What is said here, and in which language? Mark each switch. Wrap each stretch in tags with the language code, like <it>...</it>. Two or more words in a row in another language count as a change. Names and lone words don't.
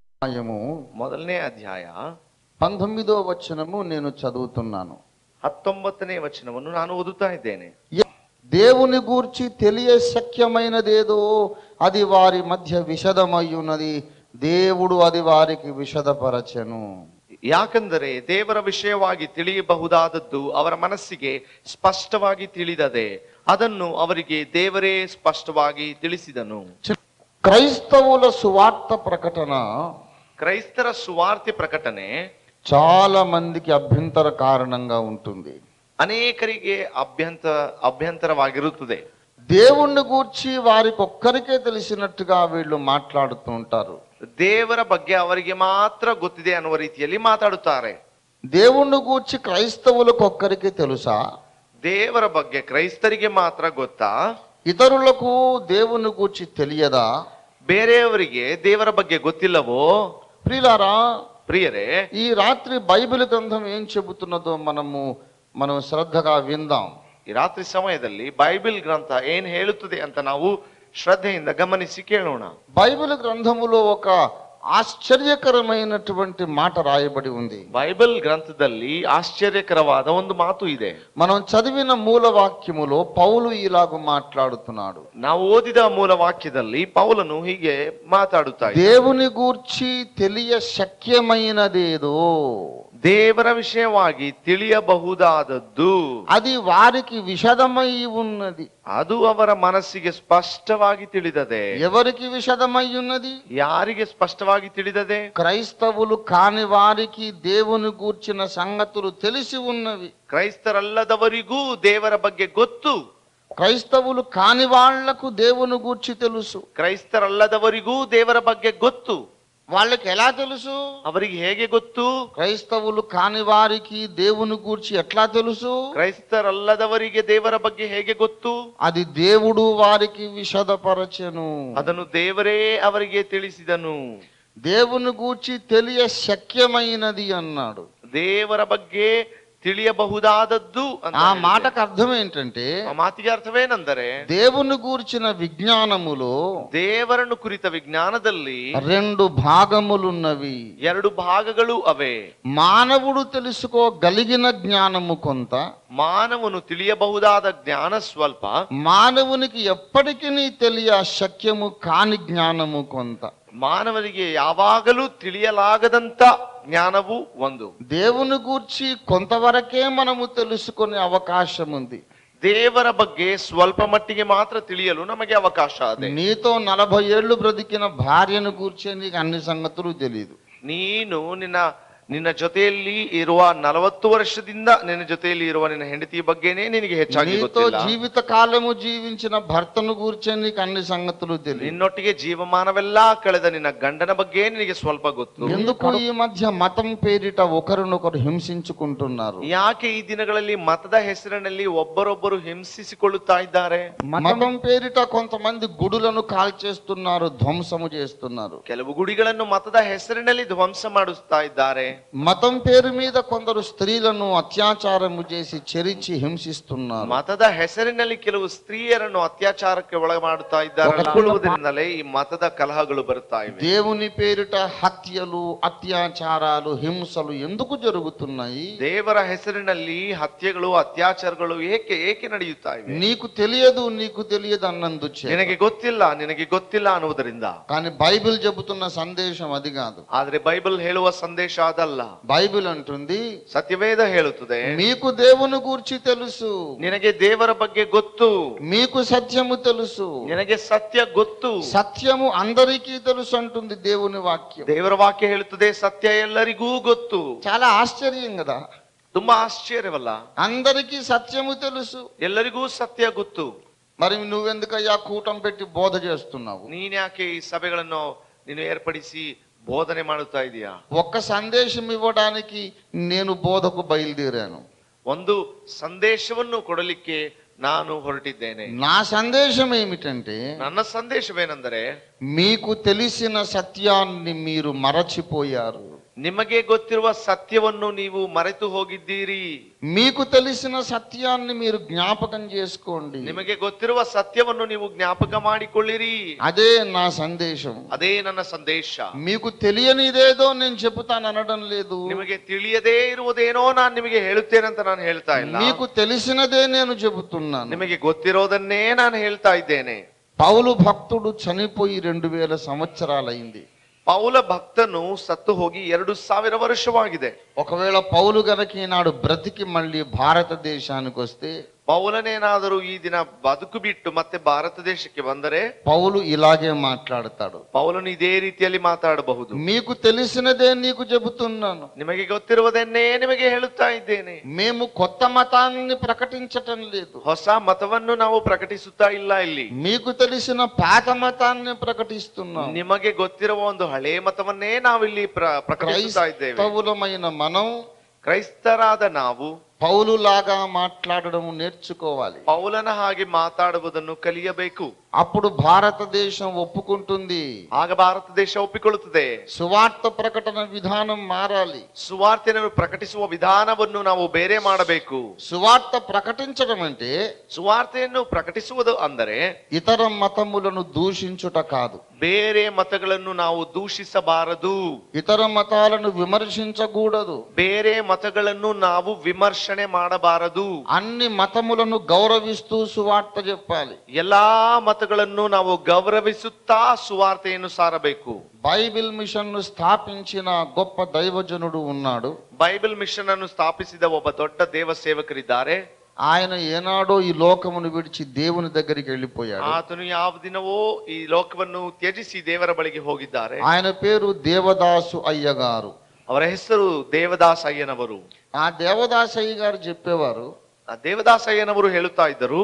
<te>అధ్యాయము</te> <kn>ಮೊದಲನೇ ಅಧ್ಯಾಯ</kn> <te>19వ వచనము నేను చదువుతున్నాను.</te> <kn>19ನೇ ವಚನವನ್ನು ನಾನು ಓದುತ್ತಾ ಇದ್ದೇನೆ.</kn> <te>దేవుని గూర్చి తెలియ శక్యమైనదేదో అది వారి మధ్య విషదమయ్యున్నది, దేవుడు అది వారికి విషదపరచెను.</te> <kn>ಯಾಕಂದರೆ ದೇವರ ವಿಷಯವಾಗಿ ತಿಳಿಯಬಹುದಾದದ್ದು ಅವರ ಮನಸ್ಸಿಗೆ ಸ್ಪಷ್ಟವಾಗಿ ತಿಳಿದದೆ, ಅದನ್ನು ಅವರಿಗೆ ದೇವರೇ ಸ್ಪಷ್ಟವಾಗಿ ತಿಳಿಸಿದನು.</kn> <te>క్రైస్తవుల సువార్త ప్రకటన,</te> <kn>ಕ್ರೈಸ್ತರ ಸುವಾರ್ತೆ ಪ್ರಕಟಣೆ</kn> <te>చాలా మందికి అభ్యంతర కారణంగా ఉంటుంది.</te> <kn>ಅನೇಕರಿಗೆ ಅಭ್ಯಂತರವಾಗಿರುತ್ತದೆ.</kn> <te>దేవుణ్ణి గూర్చి వారికి ఒక్కరికే తెలిసినట్టుగా వీళ్ళు మాట్లాడుతూ ఉంటారు.</te> <kn>ದೇವರ ಬಗ್ಗೆ ಅವರಿಗೆ ಮಾತ್ರ ಗೊತ್ತಿದೆ ಅನ್ನುವ ರೀತಿಯಲ್ಲಿ ಮಾತಾಡುತ್ತಾರೆ.</kn> <te>దేవుణ్ణి గూర్చి క్రైస్తవులకు ఒక్కరికి తెలుసా?</te> <kn>ದೇವರ ಬಗ್ಗೆ ಕ್ರೈಸ್ತರಿಗೆ ಮಾತ್ರ ಗೊತ್ತಾ?</kn> <te>ఇతరులకు దేవుని గూర్చి తెలియదా?</te> <kn>ಬೇರೆಯವರಿಗೆ ದೇವರ ಬಗ್ಗೆ ಗೊತ್ತಿಲ್ಲವೋ?</kn> <te>ప్రియులారా,</te> <kn>ಪ್ರಿಯರೇ,</kn> <te>ఈ రాత్రి బైబిల్ గ్రంథం ఏం చెబుతున్నదో మనం శ్రద్ధగా విందాం.</te> <kn>ಈ ರಾತ್ರಿ ಸಮಯದಲ್ಲಿ ಬೈಬಲ್ ಗ್ರಂಥ ಏನ್ ಹೇಳುತ್ತದೆ ಅಂತ ನಾವು ಶ್ರದ್ಧೆಯಿಂದ ಗಮನಿಸಿ ಕೇಳೋಣ.</kn> <te>బైబిల్ గ్రంథములో ఒక ఆశ్చర్యకరమైనటువంటి మాట రాయబడి ఉంది.</te> <kn>బైబిల్ గ్రంథದಲ್ಲಿ ఆశ్చర్యకరವಾದ ಒಂದು ಮಾತು ಇದೆ.</kn> <te>మనం చదివిన మూల వాక్యములో పౌలు ఇలాగ మాట్లాడుతున్నాడు.</te> <kn>ನಾವು ಓದಿದ ಮೂಲ ವಾಕ್ಯದಲ್ಲಿ ಪೌಲನು ಹೀಗೆ ಮಾತಾಡುತ್ತಾ ಇದ್ದಾನೆ.</kn> <te>దేవుని గూర్చి తెలియ శక్యమైనదేదో,</te> <kn>ದೇವರ ವಿಷಯವಾಗಿ ತಿಳಿಯಬಹುದಾದದ್ದು</kn> <te>అది వారికి విషదమై ఉన్నది.</te> <kn>ಅದು ಅವರ ಮನಸ್ಸಿಗೆ ಸ್ಪಷ್ಟವಾಗಿ ತಿಳಿದದೆ.</kn> <te>ఎవరికి విషదమై ఉన్నది?</te> <kn>ಯಾರಿಗೆ ಸ್ಪಷ್ಟವಾಗಿ ತಿಳಿದದೆ?</kn> <te>క్రైస్తవులు కాని వారికి దేవుని గూర్చిన సంగతులు తెలిసి ఉన్నవి.</te> <kn>ಕ್ರೈಸ್ತರಲ್ಲದವರಿಗೂ ದೇವರ ಬಗ್ಗೆ ಗೊತ್ತು.</kn> <te>క్రైస్తవులు కాని వాళ్లకు దేవుని గూర్చి తెలుసు.</te> <kn>ಕ್ರೈಸ್ತರಲ್ಲದವರಿಗೂ ದೇವರ ಬಗ್ಗೆ ಗೊತ್ತು.</kn> <te>వాళ్ళకి ఎలా తెలుసు?</te> <kn>ಅವರಿಗೆ ಹೇಗೆ ಗೊತ್ತು?</kn> <te>క్రైస్తవులు కాని వారికి దేవుని గూర్చి ఎట్లా తెలుసు?</te> <kn>ಕ್ರೈಸ್ತರಲ್ಲದವರಿಗೆ ದೇವರ ಬಗ್ಗೆ ಹೇಗೆ ಗೊತ್ತು?</kn> <te>అది దేవుడు వారికి విషదపరచెను.</te> <kn>ಅದನ್ನು ದೇವರೇ ಅವರಿಗೆ ತಿಳಿಸಿದನು.</kn> <te>దేవుని గూర్చి తెలియ శక్యమైనది అన్నాడు.</te> <kn>ದೇವರ ಬಗ್ಗೆ ತಿಳಿಯಬಹುದಾದದ್ದು.</kn> <te>ఆ మాటకు అర్థం ఏంటంటే,</te> <kn>ಆ ಮಾತಿಗೆ ಅರ್ಥವೇನೆಂದರೆ,</kn> <te>దేవుని గూర్చిన విజ్ఞానములో</te> <kn>ದೇವರನ್ನು ಕುರಿತ ವಿಜ್ಞಾನದಲ್ಲಿ</kn> <te>2 భాగములున్నవి.</te> <kn>2 ಭಾಗಗಳು ಅವೆ.</kn> <te>మానవుడు తెలుసుకోగలిగిన జ్ఞానము కొంత,</te> <kn>ಮಾನವನು ತಿಳಿಯಬಹುದಾದ ಜ್ಞಾನ ಸ್ವಲ್ಪ,</kn> <te>మానవునికి ఎప్పటికీ తెలియ శక్యము కాని జ్ఞానము కొంత.</te> <kn>ಮಾನವನಿಗೆ ಯಾವಾಗಲೂ ತಿಳಿಯಲಾಗದಂತ ಜ್ಞಾನವು ಒಂದು.</kn> <te>దేవుని గూర్చి కొంతవరకే మనము తెలుసుకునే అవకాశం ఉంది.</te> <kn>ದೇವರ ಬಗ್ಗೆ ಸ್ವಲ್ಪ ಮಟ್ಟಿಗೆ ಮಾತ್ರ ತಿಳಿಯಲು ನಮಗೆ ಅವಕಾಶ ಇದೆ.</kn> <te>నీతో 40 ఏళ్ళు బ్రతికిన భార్యను గూర్చి నీకు అన్ని సంగతులు తెలియదు.</te> <kn>ನೀನು ನಿನ್ನ ಜೊತೆಯಲ್ಲಿ ಇರುವ 40 ವರ್ಷದಿಂದ ನಿನ್ನ ಜೊತೆಯಲ್ಲಿ ಇರುವ ನಿನ್ನ ಹೆಂಡತಿಯ ಬಗ್ಗೆನೇ ನಿನಗೆ ಹೆಚ್ಚಾಗಿ ಗೊತ್ತಿಲ್ಲ.</kn> <te>జీవిత కాలము జీవించిన భర్తను గూర్చి నీకు అన్ని సంగతులు తెలియదు.</te> <kn>ನಿನ್ನೊಟ್ಟಿಗೆ ಜೀವಮಾನವೆಲ್ಲ ಕಳೆದ ನಿನ್ನ ಗಂಡನ ಬಗ್ಗೆ ನಿನಗೆ ಸ್ವಲ್ಪ ಗೊತ್ತು.</kn> <te>ఎందుకు ఈ మధ్య మతం పేరిట ఒకరినొకరు హింసించుకుంటున్నారు?</te> <kn>ಯಾಕೆ ಈ ದಿನಗಳಲ್ಲಿ ಮತದ ಹೆಸರಿನಲ್ಲಿ ಒಬ್ಬರೊಬ್ಬರು ಹಿಂಸಿಸಿಕೊಳ್ಳುತ್ತಾ ಇದ್ದಾರೆ?</kn> <te>మతం పేరిట కొంతమంది గుడులను కాల్చేస్తున్నారు, ధ్వంసము చేస్తున్నారు.</te> <kn>ಕೆಲವು ಗುಡಿಗಳನ್ನು ಮತದ ಹೆಸರಿನಲ್ಲಿ ಧ್ವಂಸ ಮಾಡಿಸ್ತಾ ಇದ್ದಾರೆ.</kn> <te>మతం పేరు మీద కొందరు స్త్రీలను అత్యాచారము చేసి చెరిచి హింసిస్తున్నారు.</te> <kn>ಮತದ ಹೆಸರಿನಲ್ಲಿ ಕೆಲವು ಸ್ತ್ರೀಯರನ್ನು ಅತ್ಯಾಚಾರಕ್ಕೆ ಒಳಗ ಮಾಡುತ್ತಾ ಇದ್ದಾರೆ. ಈ ಮತದ ಕಲಹಗಳು ಬರುತ್ತಾ ಇವೆ.</kn> <te>దేవుని పేరిట హత్యలు, అత్యాచారాలు, హింసలు ఎందుకు జరుగుతున్నాయి?</te> <kn>ದೇವರ ಹೆಸರಿನಲ್ಲಿ ಹತ್ಯೆಗಳು, ಅತ್ಯಾಚಾರಗಳು ಏಕೆ ನಡೆಯುತ್ತಾ ಇವೆ?</kn> <te>నీకు తెలియదు అన్నందుచే,</te> <kn>ನಿನಗೆ ಗೊತ್ತಿಲ್ಲ ಅನ್ನುವುದರಿಂದ.</kn> <te>కానీ బైబిల్ చెబుతున్న సందేశం అది కాదు.</te> <kn>ಆದ್ರೆ ಬೈಬಲ್ ಹೇಳುವ ಸಂದೇಶ ಅದಲ್ಲ.</kn> <te>బైబిల్ అంటుంది,</te> <kn>ಸತ್ಯವೇದ ಹೇಳುತ್ತದೆ,</kn> <te>మీకు దేవుని గూర్చి తెలుసు,</te> <kn>ನಿನಗೆ ದೇವರ ಬಗ್ಗೆ ಗೊತ್ತು,</kn> <te>మీకు సత్యము తెలుసు,</te> <kn>ನಿನಗೆ ಸತ್ಯ ಗೊತ್ತು.</kn> <te>సత్యము అందరికీ తెలుసు అంటుంది దేవుని వాక్యం.</te> <kn>ದೇವರ ವಾಕ್ಯ ಹೇಳುತ್ತದೆ, ಸತ್ಯ ಎಲ್ಲರಿಗೂ ಗೊತ್ತು.</kn> <te>చాలా ఆశ్చర్యం కదా.</te> <kn>ತುಂಬಾ ಆಶ್ಚರ್ಯವಲ್ಲ?</kn> <te>అందరికీ సత్యము తెలుసు,</te> <kn>ಎಲ್ಲರಿಗೂ ಸತ್ಯ ಗೊತ್ತು.</kn> <te>మరి నువ్వెందుకయ్యా కూటం పెట్టి బోధ చేస్తున్నావు?</te> <kn>ನೀನ್ಯಾಕೆ ಈ ಸಭೆಗಳನ್ನು ನೀನು ಏರ್ಪಡಿಸಿ ಬೋಧನೆ ಮಾಡುತ್ತಾ ಇದೀಯಾ?</kn> <te>ఒక్క సందేశం ఇవ్వడానికి నేను బోధకు బయలుదేరాను.</te> <kn>ಒಂದು ಸಂದೇಶವನ್ನು ಕೊಡಲಿಕ್ಕೆ ನಾನು ಹೊರಟಿದ್ದೇನೆ.</kn> <te>నా సందేశం ఏమిటంటే,</te> <kn>ನನ್ನ ಸಂದೇಶವೇನೆಂದರೆ,</kn> <te>మీకు తెలిసిన సత్యాన్ని మీరు మరచిపోయారు.</te> <kn>ನಿಮಗೆ ಗೊತ್ತಿರುವ ಸತ್ಯವನ್ನು ನೀವು ಮರೆತು ಹೋಗಿದ್ದೀರಿ.</kn> <te>మీకు తెలిసిన సత్యాన్ని మీరు జ్ఞాపకం చేసుకోండి.</te> <kn>ನಿಮಗೆ ಗೊತ್ತಿರುವ ಸತ್ಯವನ್ನು ನೀವು ಜ್ಞಾಪಕ ಮಾಡಿಕೊಳ್ಳಿರಿ.</kn> <te>అదే నా సందేశం.</te> <kn>ಅದೇ ನನ್ನ ಸಂದೇಶ.</kn> <te>మీకు తెలియనిదేదో నేను చెబుతాను అనడం లేదు.</te> <kn>ನಿಮಗೆ ತಿಳಿಯದೇ ಇರುವುದೇನೋ ನಾನು ನಿಮಗೆ ಹೇಳುತ್ತೇನಂತ ನಾನು ಹೇಳ್ತಾ ಇಲ್ಲ.</kn> <te>మీకు తెలిసినదే నేను చెబుతున్నాను.</te> <kn>ನಿಮಗೆ ಗೊತ್ತಿರೋದನ್ನೇ ನಾನು ಹೇಳ್ತಾ ಇದ್ದೇನೆ.</kn> <te>పౌలు భక్తుడు చనిపోయి 2000 సంవత్సరాలైంది.</te> <kn>ಪೌಲ ಭಕ್ತನು ಸತ್ತು ಹೋಗಿ 2000 ವರ್ಷವಾಗಿದೆ.</kn> <te>ఒకవేళ పౌలు గనక ఈనాడు బ్రతికి మళ్ళీ భారతదేశానికి వస్తే,</te> <kn>ಪೌಲನೇನಾದರೂ ಈ ದಿನ ಬದುಕು ಬಿಟ್ಟು ಮತ್ತೆ ಭಾರತ ದೇಶಕ್ಕೆ ಬಂದರೆ</kn> <te>పౌలు ఇలాగే మాట్లాడతాడు.</te> <kn>ಪೌಲನು ಇದೇ ರೀತಿಯಲ್ಲಿ ಮಾತಾಡಬಹುದು.</kn> <te>మీకు తెలిసినదే నీకు చెబుతున్నాను.</te> <kn>ನಿಮಗೆ ಗೊತ್ತಿರುವುದನ್ನೇ ನಿಮಗೆ ಹೇಳುತ್ತಾ ಇದ್ದೇನೆ.</kn> <te>మేము కొత్త మతాన్ని ప్రకటించటం లేదు.</te> <kn>ಹೊಸ ಮತವನ್ನು ನಾವು ಪ್ರಕಟಿಸುತ್ತಾ ಇಲ್ಲ ಇಲ್ಲಿ.</kn> <te>మీకు తెలిసిన పాత మతాన్ని ప్రకటిస్తున్నాం.</te> <kn>ನಿಮಗೆ ಗೊತ್ತಿರುವ ಒಂದು ಹಳೆ ಮತವನ್ನೇ ನಾವಿಲ್ಲಿ ಪ್ರಕಟಿಸುತ್ತಾ ಇದ್ದೇವೆ.</kn> <te>క్రైస్తవులమైన మనం,</te> <kn>ಕ್ರೈಸ್ತರಾದ ನಾವು</kn> <te>పౌలులాగా మాట్లాడడం నేర్చుకోవాలి.</te> <kn>ಪೌಲನ ಹಾಗೆ ಮಾತಾಡುವುದನ್ನು ಕಲಿಯಬೇಕು.</kn> <te>అప్పుడు భారతదేశం ఒప్పుకుంటుంది.</te> <kn>ಆಗ ಭಾರತ ದೇಶ ಒಪ್ಪಿಕೊಳ್ಳುತ್ತದೆ.</kn> <te>సువార్త ప్రకటన విధానం మారాలి.</te> <kn>ಸುವಾರ್ತೆಯನ್ನು ಪ್ರಕಟಿಸುವ ವಿಧಾನವನ್ನು ನಾವು ಬೇರೆ ಮಾಡಬೇಕು.</kn> <te>సువార్త ప్రకటించడం అంటే</te> <kn>ಸುವಾರ್ತೆಯನ್ನು ಪ್ರಕಟಿಸುವುದು ಅಂದರೆ</kn> <te>ఇతర మతములను దూషించుట కాదు.</te> <kn>ಬೇರೆ ಮತಗಳನ್ನು ನಾವು ದೂಷಿಸಬಾರದು.</kn> <te>ఇతర మతాలను విమర్శించకూడదు.</te> <kn>ಬೇರೆ ಮತಗಳನ್ನು ನಾವು ವಿಮರ್ಶನೆ ಮಾಡಬಾರದು.</kn> <te>అన్ని మతములను గౌరవిస్తూ సువార్త చెప్పాలి.</te> <kn>ಎಲ್ಲಾ ಮತಗಳನ್ನು ನಾವು ಗೌರವಿಸುತ್ತಾ ಸುವಾರ್ತೆಯನ್ನು ಸಾರಬೇಕು.</kn> <te>బైబిల్ మిషన్ ను స్థాపించిన గొప్ప దైవజనుడు ఉన్నాడు.</te> <kn>ಬೈಬಲ್ ಮಿಷನ್ ಅನ್ನು ಸ್ಥಾಪಿಸಿದ ಒಬ್ಬ ದೊಡ್ಡ ದೇವ ಸೇವಕರಿದ್ದಾರೆ.</kn> <te>ఆయన ఏనాడో ఈ లోకమును విడిచి దేవుని దగ్గరికి వెళ్ళిపోయాడు.</te> <kn>ಆತನು ಯಾವ ದಿನವೋ ಈ ಲೋಕವನ್ನು ತ್ಯಜಿಸಿ ದೇವರ ಬಳಿಗೆ ಹೋಗಿದ್ದಾರೆ.</kn> <te>ఆయన పేరు దేవదాసు అయ్య గారు.</te> <kn>ಅವರ ಹೆಸರು ದೇವದಾಸ್ ಅಯ್ಯನವರು.</kn> <te>ఆ దేవదాసు అయ్య గారు చెప్పేవారు,</te> <kn>ದೇವದಾಸ್ ಅಯ್ಯನವರು ಹೇಳುತ್ತಾ ಇದ್ದರು,</kn>